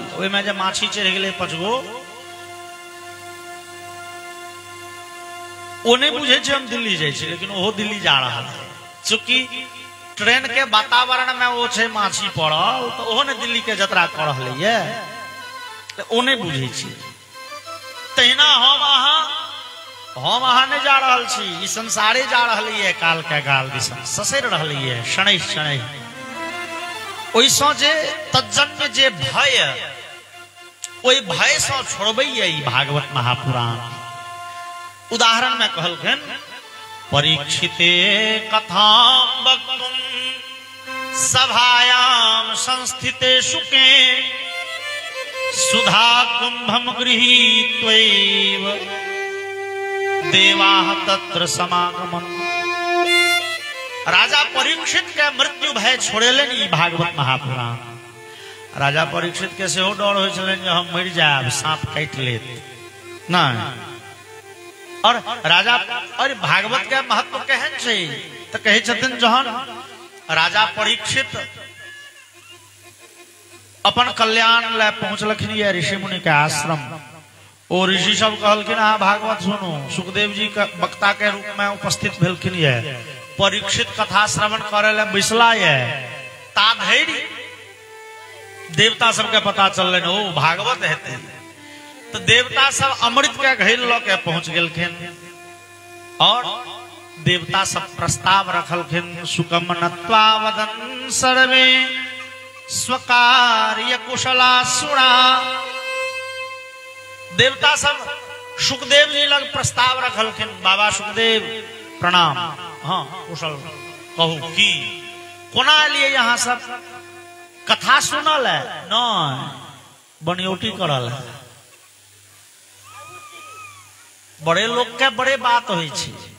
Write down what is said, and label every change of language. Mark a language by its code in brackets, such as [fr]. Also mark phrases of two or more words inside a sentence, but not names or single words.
[mai] ओई में जे माछी चढ़ गेले 5 गो, ओ नहीं बुझे छी हम दिल्ली जाय छी, लेकिन ओहो दिल्ली जा रहल है। चूंकि ट्रेन के वातावरण में वो छे माछी पड़ल, तो ओहो ने दिल्ली के यात्रा कर रहले ये, तो ओ नहीं बुझे छी। तहिना हम अहाँ नहीं जा रहल छी, ई संसारे जा रहली है काल के गाल दिसन ससर रहली है शनैह शनैह। ओइसो जे तज्जन्य जे भय, ओई भय से छोड़बैया ई भागवत महापुराण। उदाहरण में कहलखिन [sa] परीक्षिते कथां वक्तुं सभायां संस्थिते शुके सुधा कुंभम गृहीत्वैव देवाः तत्र समागमन्। [mai] राजा परीक्षित के मृत्यु भय छोड़ेलन ई भागवत महापुराण। राजा परीक्षित के सेहो डर होय छलन जे हम मर जाब, सांप काट लेत ना। और राजा और भागवत के महत्व केहन छै तो कहे छथिन जहन राजा परीक्षित अपन कल्याण ले पहुंचलखिन ये ऋषि मुनि के आश्रम। ओ ऋषि सब कहलखिन हाँ भागवत सुनो। सुखदेव जी के वक्ता के रूप में उपस्थित भेलखिन ये। परीक्षित कथा श्रवण करे ले बैसला ये। ता धैर्य देवता सबके पता चलले ओ भागवत हेते, तो देवता सब अमृत के घेर ल के पहुंच गेलखिन और देवता सब प्रस्ताव रखलखिन। [sa] सुकम नत्वा वदन सर्वे स्वकार्य कुशला सुरा। [mai] देवता सब सुखदेव जी लग प्रस्ताव रखलखिन। बाबा सुखदेव प्रणाम। हाँ कुशल कहू की कोना लिए यहाँ सब कथा सुनल है न बनौटी करल है। बड़े लोग के बड़े बात होई छी।